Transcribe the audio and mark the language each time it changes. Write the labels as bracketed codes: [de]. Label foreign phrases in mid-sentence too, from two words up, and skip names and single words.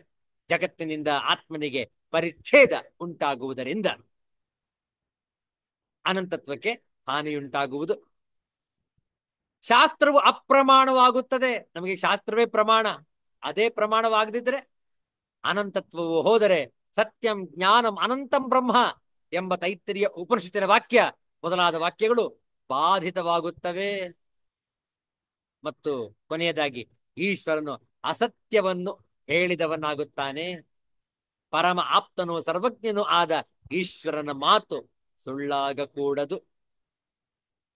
[kn] ಜಗತ್ತಿನಿಂದ ಆತ್ಮನಿಗೆ ಪರಿಚ್ಛೇದ ಉಂಟಾಗುವುದರಿಂದ ಅನಂತತ್ವಕ್ಕೆ ಹಾನಿಯುಂಟಾಗುವುದು. ಶಾಸ್ತ್ರವು ಅಪ್ರಮಾಣವಾಗುತ್ತದೆ. ನಮಗೆ ಶಾಸ್ತ್ರವೇ ಪ್ರಮಾಣ. ಅದೇ ಪ್ರಮಾಣವಾಗದಿದ್ರೆ, ಅನಂತತ್ವವು ಹೋದರೆ [sa] ಸತ್ಯಂ ಜ್ಞಾನಂ ಅನಂತಂ ಬ್ರಹ್ಮ [kn] ಎಂಬ ತೈತ್ತಿರಿಯ ಉಪನಿಷತ್ತಿನ ವಾಕ್ಯ ಮೊದಲಾದ ವಾಕ್ಯಗಳು ಬಾಧಿತವಾಗುತ್ತವೆ. ಮತ್ತು ಕೊನೆಯದಾಗಿ ಈಶ್ವರನು ಅಸತ್ಯವನ್ನು ಹೇಳಿದವನಾಗುತ್ತಾನೆ. ಪರಮ ಆಪ್ತನು ಸರ್ವಜ್ಞನೂ ಆದ ಈಶ್ವರನ ಮಾತು ಸುಳ್ಳಾಗಕೂಡದು.